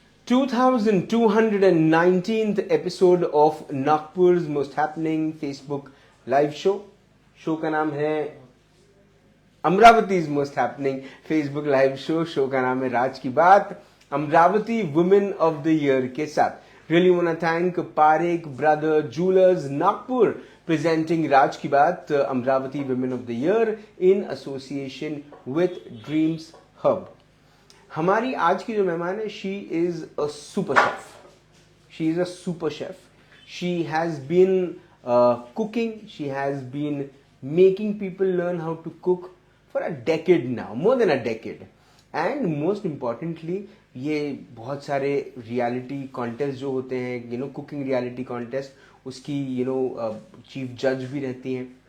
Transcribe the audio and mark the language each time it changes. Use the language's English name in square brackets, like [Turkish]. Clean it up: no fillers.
[English] 2219th episode of Nagpur's most happening Facebook live show. [Hindi] Show का नाम है [English] Amravati's most happening Facebook live show. [Hindi] Show का नाम है राज की बात, Amravati women of the year के साथ. [English] Really want to thank Parekh Brother Jewelers Nagpur presenting Raj Ki Baat Amravati Women of the Year in association with Dreams Hub. [Hindi] हमारी आज की जो मेहमान है, [English] She is a super chef. She is a super chef. She has been cooking, she has been making people learn how to cook for a decade now, more than a decade. And most importantly [Hindi] ये बहुत सारे reality contest जो होते हैं, cooking reality contest, उसकी chief जज भी रहती हैं.